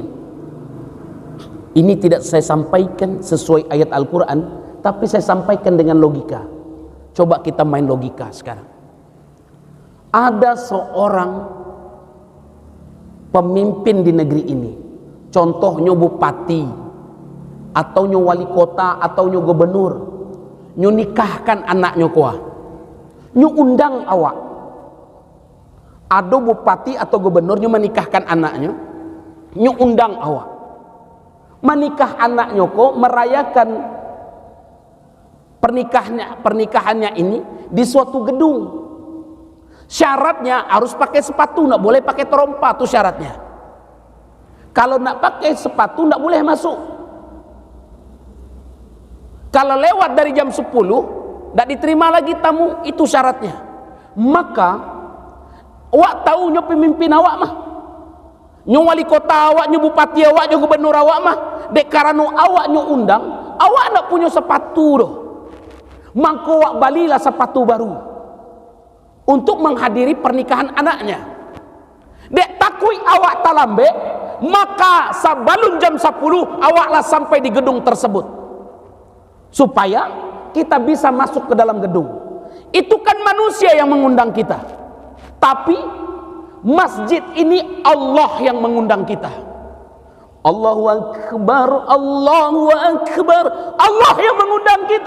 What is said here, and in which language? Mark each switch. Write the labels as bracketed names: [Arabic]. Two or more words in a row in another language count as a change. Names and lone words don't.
[Indonesian] Ini tidak saya sampaikan sesuai ayat Al-Quran, tapi saya sampaikan dengan logika. Coba kita main logika sekarang. Ada seorang pemimpin di negeri ini, contohnya bupati, atau nyo wali kota, atau nyo gubernur, [Minangkabau] nyo nikahkan anaknya kuah, nyo undang awak. [Indonesian] Ada bupati atau gubernur nyo menikahkan anaknya, [Minangkabau] nyo undang awak. [Indonesian] Menikah anaknya kok, merayakan pernikahannya ini di suatu gedung. Syaratnya harus pakai sepatu, nggak boleh pakai terompa, tuh syaratnya. Kalau nggak pakai sepatu nggak boleh masuk. Kalau lewat dari jam 10 nggak diterima lagi tamu, itu syaratnya. [Minangkabau] Maka awak tahu nyo pemimpin awak mah, nyo wali kota awak, nyo bupati awak, nyo gubernur awak mah, dek karena awak nyo undang, awak ndak punya sepatu doh. [Indonesian] Maka awak balilah sepatu baru untuk menghadiri pernikahan anaknya. [Minangkabau] Dek takui awak talambe, [Indonesian] maka sabalun jam 10 awaklah sampai di gedung tersebut, supaya kita bisa masuk ke dalam gedung. Itu kan manusia yang mengundang kita, tapi masjid ini Allah yang mengundang kita. [Arabic] Allahu Akbar, Allahu Akbar, [Indonesian] Allah yang mengundang kita.